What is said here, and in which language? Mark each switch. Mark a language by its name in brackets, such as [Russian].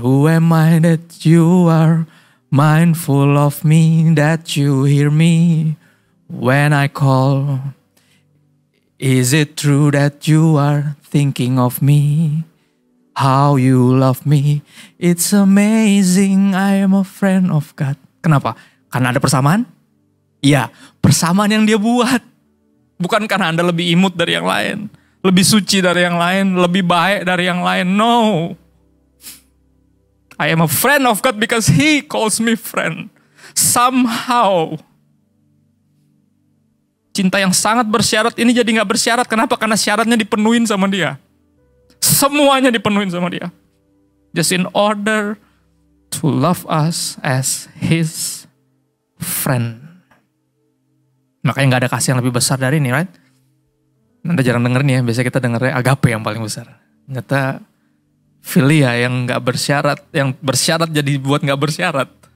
[English] Who am I that you are mindful of me, that you hear me when I call. Is it true that you are thinking of me? How you love me. It's amazing, I am a friend of God. [Indonesian] Kenapa? Karena ada persamaan? Iya, persamaan yang dia buat. Bukan karena Anda lebih imut dari yang lain. Lebih suci dari yang lain. Lebih baik dari yang lain. [English] No. I am a friend of God because he calls me friend. Somehow. [Indonesian] Cinta yang sangat bersyarat ini jadi gak bersyarat. Kenapa? Karena syaratnya dipenuhin sama dia. Semuanya dipenuhin sama dia. [English] Just in order to love us as his friend. [Indonesian] Makanya gak ada kasih yang lebih besar dari ini, right? Anda jarang dengerin ya, biasanya kita dengernya agape yang paling besar. Ternyata philia yang gak bersyarat, yang bersyarat jadi buat gak bersyarat.